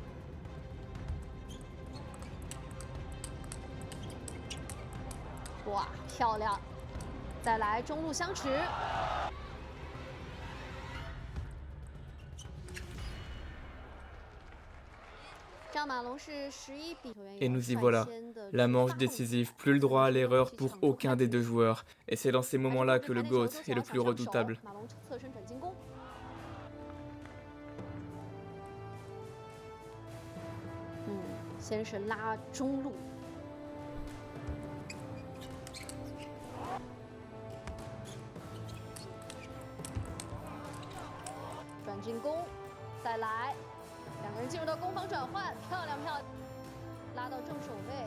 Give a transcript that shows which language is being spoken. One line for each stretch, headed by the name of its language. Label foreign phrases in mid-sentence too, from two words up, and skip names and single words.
Chinese: 哇，漂亮！再来中路相持。
French: Et nous y voilà, la manche décisive, plus le droit à l'erreur pour aucun des deux joueurs. Et c'est dans ces moments-là que le GOAT est le plus redoutable.
Chinese: 先是拉中路，转进攻，再来，两个人进入到攻防转换，漂亮漂亮，拉到正手位。